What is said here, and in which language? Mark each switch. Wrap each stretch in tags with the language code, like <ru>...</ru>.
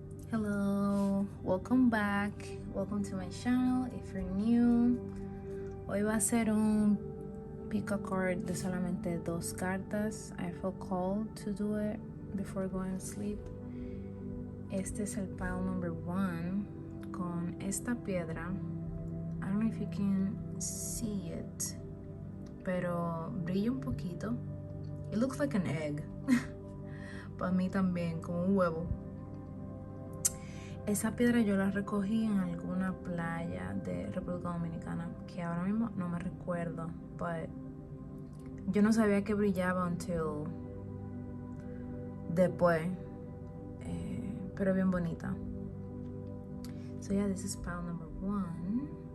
<en>Hello, welcome back, welcome to my channel if you're new.</en> <es>Hoy va a ser un pick a card de solamente 2 cartas.</es> <en>I feel called to do it before going to sleep.</en> <es>Este es el</es> <en>pile number 1</en> <es>con esta piedra.</es> <en>I don't know if you can see it,</en> <es>pero brilla un poquito.</es> <en>It looks like an egg.</en> <es>Para mí también, como un huevo. Esa piedra yo la recogí en alguna playa de República Dominicana, que ahora mismo no me recuerdo, but yo no sabía que brillaba until después, pero bien bonita.</es> <en>So yeah, this is pile number 1.</en>